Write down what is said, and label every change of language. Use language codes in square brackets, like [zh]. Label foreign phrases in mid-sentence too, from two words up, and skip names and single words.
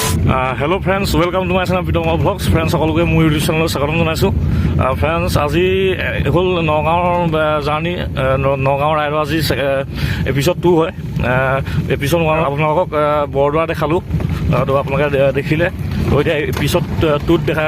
[en] Hello friends welcome to my channel Pitma vlogs friends [as] सकलोके মোৰ ইউটিউব চেনেলত স্বাগতম জনাইছোঁ फ्रेंड्स আজি হ'ল নগাঁৱৰ জাৰ্ণি নগাঁৱৰ ৰাইডৰ আজি এপিছড 2 হয় এপিছড 1 আপোনালোকক বৰদোৱা দেখালোঁ তো আপোনালোকে দেখিলে তো এতিয়া এপিছড 2ত দেখা